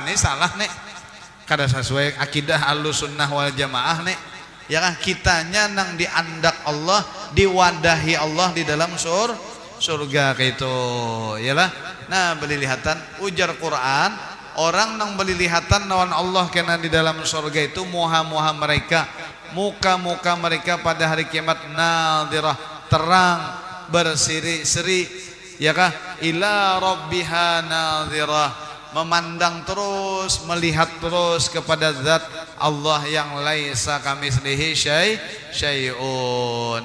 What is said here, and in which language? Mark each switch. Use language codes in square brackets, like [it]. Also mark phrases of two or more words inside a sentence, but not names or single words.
[bjn] Ini salah nih, kada sesuai akidah [ar] أهل السنة والجماعة [bjn] nih ya kan. Kitanya nang diandak Allah, diwadahi Allah di dalam surga kayak itu yalah. Nah belilihatan ujar Quran orang nang belilihatan lawan Allah kena di dalam surga itu muha-muha mereka, [id] muka-muka mereka pada hari kiamat nadhirah terang berseri-seri ya kah [ar] إلى ربها ناظرة [id] memandang terus melihat terus kepada zat Allah yang [ar] ليس كمثله شيء.